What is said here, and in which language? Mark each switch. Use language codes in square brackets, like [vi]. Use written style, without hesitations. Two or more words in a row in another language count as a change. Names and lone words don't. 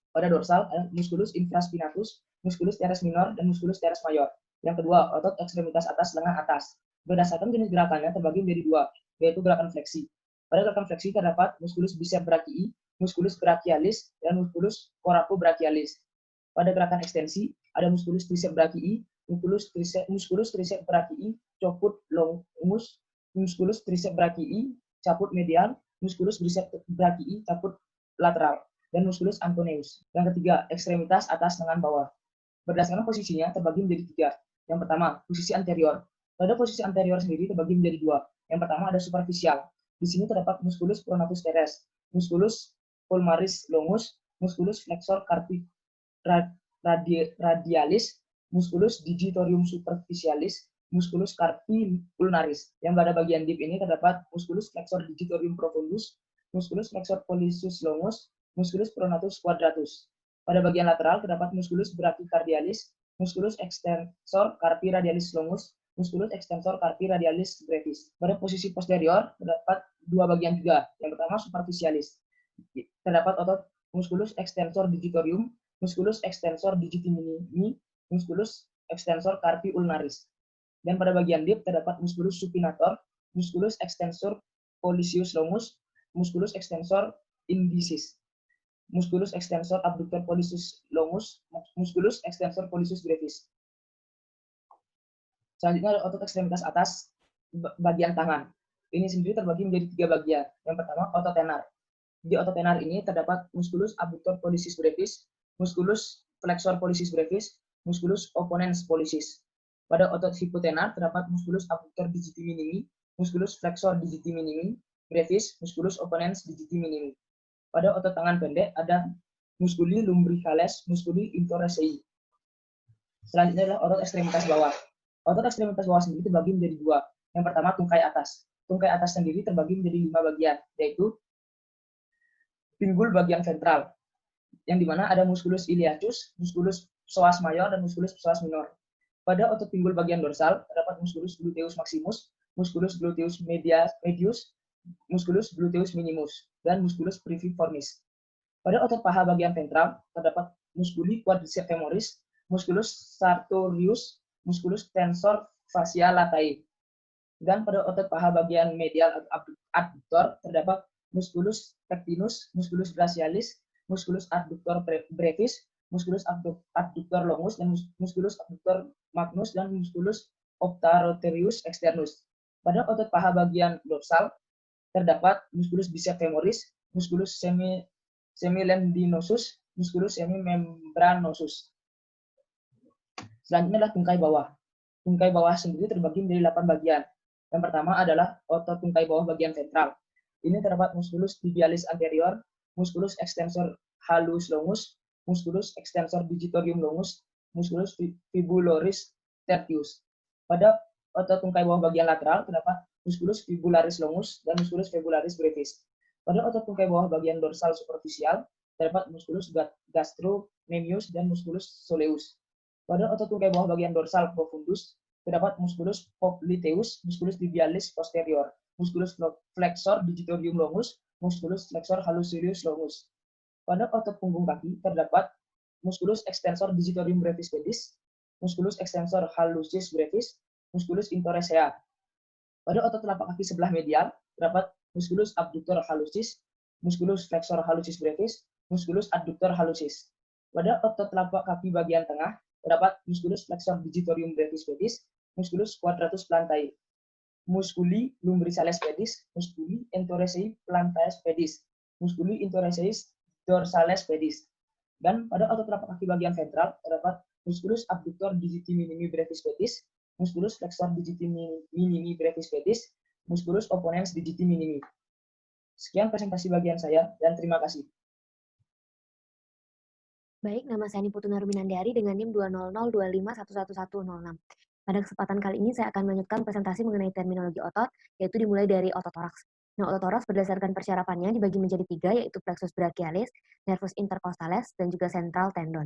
[id] Pada dorsal ada musculus infraspinatus, musculus teres minor, dan musculus teres major. Yang kedua, otot ekstremitas atas lengan atas. Berdasarkan jenis gerakannya terbagi menjadi 2, yaitu gerakan fleksi. Pada gerakan fleksi terdapat musculus bicep brachii, musculus brachialis, dan musculus coracobrachialis. Pada gerakan ekstensi ada musculus tricep brachii, musculus tricep brachii, caput longus, musculus tricep brachii, caput medial, musculus bicep brachii, caput lateral, dan musculus anconeus. Yang ketiga, ekstremitas atas lengan bawah. Berdasarkan posisinya terbagi menjadi 3. Yang pertama, posisi anterior. Pada posisi anterior sendiri terbagi menjadi 2. Yang pertama ada superficial. Di sini terdapat musculus pronatus teres, musculus ulnaris longus, musculus flexor carpi radialis, musculus digitorium superficialis, musculus carpi ulnaris. Yang pada bagian deep ini terdapat musculus flexor digitorium profundus, musculus flexor pollicis longus, musculus pronatus quadratus. Pada bagian lateral terdapat musculus brachycardialis, musculus extensor carpi radialis longus, musculus extensor carpi radialis brevis. Pada posisi posterior terdapat dua bagian juga. Yang pertama superficialis. Terdapat otot musculus extensor digitorium, musculus extensor digiti minimi, musculus extensor carpi ulnaris. Dan pada bagian deep terdapat musculus supinator, musculus extensor pollicis longus, musculus extensor indicis, musculus extensor abductor pollicis longus, musculus extensor pollicis brevis. Selanjutnya ada otot ekstremitas atas bagian tangan. Ini sendiri terbagi menjadi 3 bagian. Yang pertama otot tenar. Di otot tenar ini terdapat musculus abductor pollicis brevis, musculus flexor pollicis brevis, musculus opponens pollicis. Pada otot hipotenar terdapat musculus abductor digiti minimi, musculus flexor digiti minimi brevis, musculus opponens digiti minimi. Pada otot tangan pendek ada musculi lumbricalis, musculi interosei. Selanjutnya adalah otot ekstremitas bawah. Otot ekstremitas bawah sendiri terbagi menjadi 2. Yang pertama tungkai atas. Tungkai atas sendiri terbagi menjadi 5 bagian, yaitu pinggul bagian ventral, yang dimana ada musculus iliacus, musculus psoas mayor, dan musculus psoas minor. Pada otot pinggul bagian dorsal terdapat musculus gluteus maximus, musculus gluteus medius, musculus gluteus minimus, dan musculus piriformis. Pada otot paha bagian ventral terdapat musculi quadriceps femoris, musculus sartorius, musculus tensor fascia latae. Dan pada otot paha bagian medial adductor terdapat musculus pectinus, musculus brachialis, musculus adductor brevis, musculus adductor longus, dan musculus adductor magnus, dan musculus optaroterius externus. Pada otot paha bagian dorsal terdapat musculus biceps femoris, musculus semilendinosus, musculus semimembranosus. Selanjutnya adalah tungkai bawah. Tungkai bawah sendiri terbagi menjadi 8 bagian. Yang pertama adalah otot tungkai bawah bagian ventral. Ini terdapat musculus tibialis anterior, musculus extensor halus longus, musculus extensor digitorium longus, musculus fibularis tertius. Pada otot tungkai bawah bagian lateral terdapat musculus fibularis longus dan musculus fibularis brevis. Pada otot tungkai bawah bagian dorsal superficial terdapat musculus gastrocnemius dan musculus soleus. Pada otot tungkai bawah bagian dorsal profundus terdapat musculus popliteus, musculus tibialis posterior, musculus flexor digitorium longus, musculus flexor hallucis longus. Pada otot punggung kaki terdapat musculus extensor digitorium brevis pedis, musculus extensor hallucis brevis, musculus interosea. Pada otot telapak kaki sebelah medial terdapat musculus abductor hallucis, musculus flexor hallucis brevis, musculus adductor hallucis. Pada otot telapak kaki bagian tengah terdapat musculus flexor digitorium brevis pedis, musculus quadratus plantae, musculi lumbricalis pedis, musculi entorosei plantae pedis, musculi entorosei dorsales pedis. Dan pada otot telapak kaki bagian ventral terdapat musculus abductor digiti minimi brevis pedis, musculus flexor digiti minimi brevis pedis, musculus opponens digiti minimi. Sekian presentasi bagian saya, dan terima kasih. Baik, nama saya Niputu Naruminandari dengan NIM 20025111106. Pada kesempatan kali ini saya akan melanjutkan presentasi mengenai terminologi otot, yaitu dimulai dari otot toraks. Nah, otot toraks berdasarkan persyarapannya dibagi menjadi 3, yaitu plexus brachialis, nervus intercostales, dan juga central tendon.